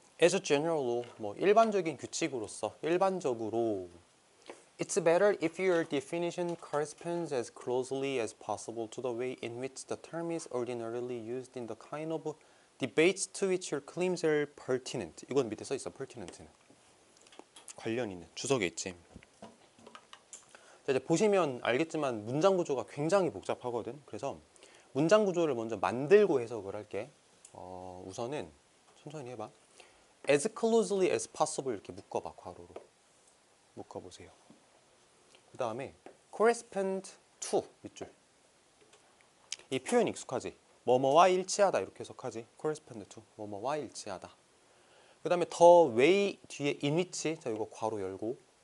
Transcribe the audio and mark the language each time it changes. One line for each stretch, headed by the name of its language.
English: As a general law,
Korean: 뭐 일반적인 규칙으로서 일반적으로
English: It's better if your definition corresponds as closely as possible to the way in which the term is ordinarily used in the kind of debates to which your claims are pertinent.
Korean: 이건 밑에 써 있어. pertinent는 관련 있는 주석에 있지. 자, 이제 보시면 알겠지만 문장 구조가 굉장히 복잡하거든. 그래서 문장 구조를 먼저 만들고 해석을 할게. 우선은 천천히 해봐.
English: As closely as possible
Korean: 이렇게 묶어봐. 괄호로 묶어보세요. 그 다음에 correspond to 밑줄. 이 표현 익숙하지? 뭐뭐와 일치하다 이렇게 해석하지. correspond to 뭐뭐와 일치하다. 그 다음에 the way 뒤에 in which, 자 이거 괄호 열고.